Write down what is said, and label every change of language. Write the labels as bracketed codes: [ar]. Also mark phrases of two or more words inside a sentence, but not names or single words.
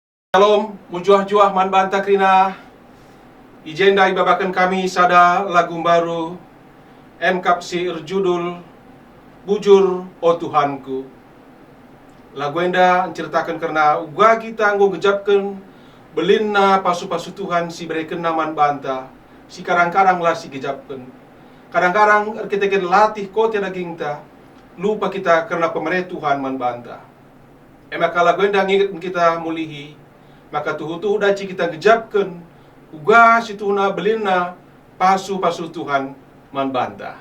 [btx] Shalom, mujuah-juah man banta krina. Ijenda ibabakan kami sada lagu baru MKAP si judul Bujur O Tuhanku. Lagu enda menceritakan karena uga kita nggo gejapkan belinna pasu-pasu Tuhan si berikan naman banta. Si karang-karang lah si gejapkan. Kadang-kadang kita latih kote daging ta lupa kita karena pemerintah Tuhan man banta. Maka lagu enda nginget kita mulihi. Maka tuhu-tuhu daci kita gejapkan uga si tuhuna belinna pasu-pasu Tuhan man banta.